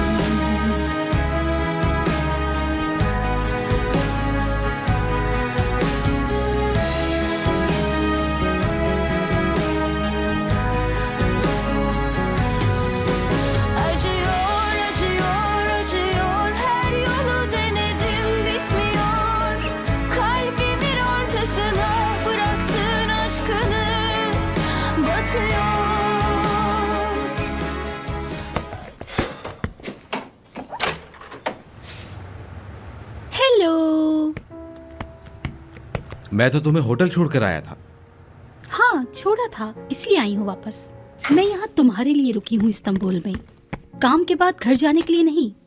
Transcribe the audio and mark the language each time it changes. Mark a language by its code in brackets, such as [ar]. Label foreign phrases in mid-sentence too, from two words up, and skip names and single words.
[tr] Acıyor, acıyor, acıyor her yolu denedim bitmiyor. Kalbimin ortasına bıraktığın aşkını batıyor. [hi] हेलो। मैं तो तुम्हें होटल छोड़कर आया था। हाँ छोड़ा था, इसलिए आई हूँ वापस। मैं यहाँ तुम्हारे लिए रुकी हूँ इस्तांबुल में, काम के बाद घर जाने के लिए नहीं।